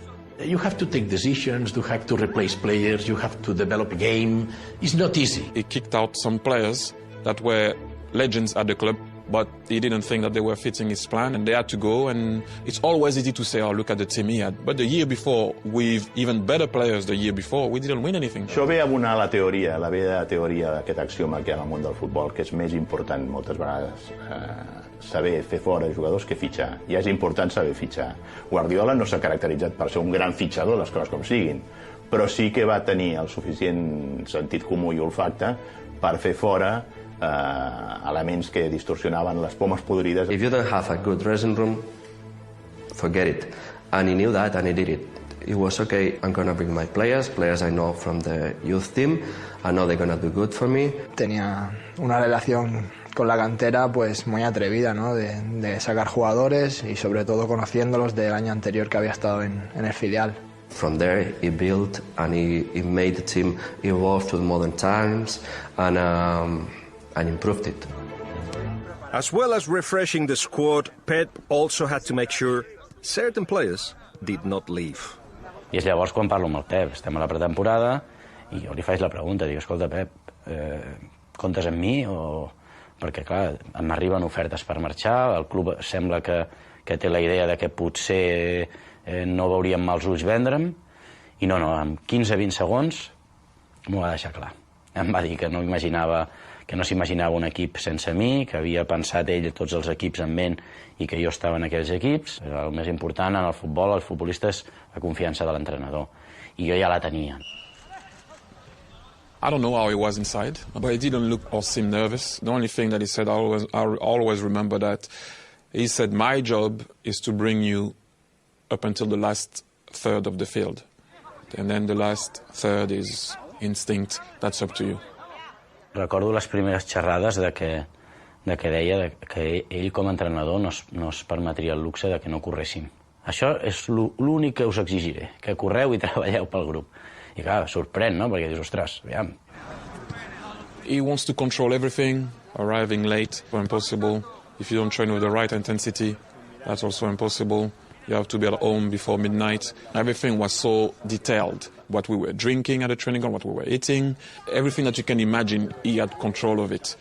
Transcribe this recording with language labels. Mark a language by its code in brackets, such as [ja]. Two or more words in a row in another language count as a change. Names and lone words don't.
[en] You have to take decisions, you have to replace players, you have to develop a game. It's not easy. He kicked out some players that were legends at the club, but he didn't think that they were fitting his plan, and they had to go. And it's always easy to say, oh, look at the team he had. But the year before, with even better players the year before, we didn't win anything. [ca] Això ve a abonar la teoria, la vella teoria d'aquest axioma que hi ha en el món del futbol, que és més important moltes vegades saber fer fora jugadors que fitxar. Ja és important saber fitxar. Guardiola no s'ha caracteritzat per ser un gran fitxador, les coses com siguin, però sí que va tenir el suficient sentit comú i olfacte per fer fora elements que distorsionaven les pomes podrides. [en] If you don't have a good dressing room, forget it. And he knew that, and he did it. It was okay, I'm going to bring my players I know from the youth team. I know they're going to do good for me. [es] Tenía una relación con la cantera pues muy atrevida, ¿no? De sacar jugadores y sobre todo conociéndolos del año anterior que había estado en el filial. [en] From there, he built and he made the team evolve to the modern times and improved it. As well as refreshing the squad, Pep also had to make sure certain players did not leave. [ca] I és llavors quan parlo amb el Pep. Estem a la pretemporada i jo li faig la pregunta, dic, escolta, Pep, comptes amb mi? Perquè, clar, m'arriben ofertes per marxar, el club sembla que té la idea de que potser no veuríem mals ulls vendre'm, i no, en 15-20 segons m'ho va deixar clar. Em va dir que no s'imaginava un equip sense mi, que havia pensat ell tots els equips en ment i que jo estava en aquells equips. El més important en el futbol, els futbolistes, la confiança de l'entrenador. I jo ja la tenia. [en] I don't know how he was inside, but he didn't look or seem nervous. The only thing that he said, I always remember that, he said, my job is to bring you up until the last third of the field. And then the last third is instinct, that's up to you. [ca] Recordo les primeres xerrades de que deia que ell com a entrenador no es permetria el luxe de que no corréssim. Això és l'únic que us exigiré, que correu i treballeu pel grup. I clar, sorprèn, no? Perquè dius, ostres, aviam. [en] He wants to control everything, arriving late when possible. If you don't train with the right intensity, that's also impossible. You have to be at home before midnight. Everything was so detailed. What we were drinking at the training ground, what we were eating, everything that you can imagine, he had control of it.